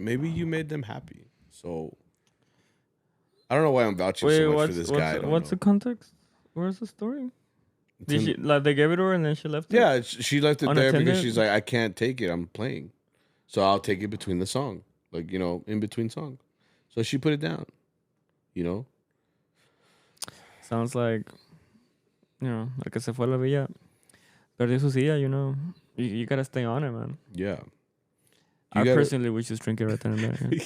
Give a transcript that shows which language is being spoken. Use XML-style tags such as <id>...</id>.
<en>Maybe you made them happy. So I don't know why I'm vouching so much for this guy. What's the context? Where's the story? It's Did she they gave it to her and then she left it? Yeah, she left it there because Unattended? she's like, I can't take it. I'm playing. So I'll take it between the song. Like, you know, in between songs. So she put it down. You know? Sounds like, you know,</en> <es>el que se fue a la villa. Perdió su silla,</es> <en>you know. You gotta stay on it, man. Yeah. I personally would just drink it right then and there.</en>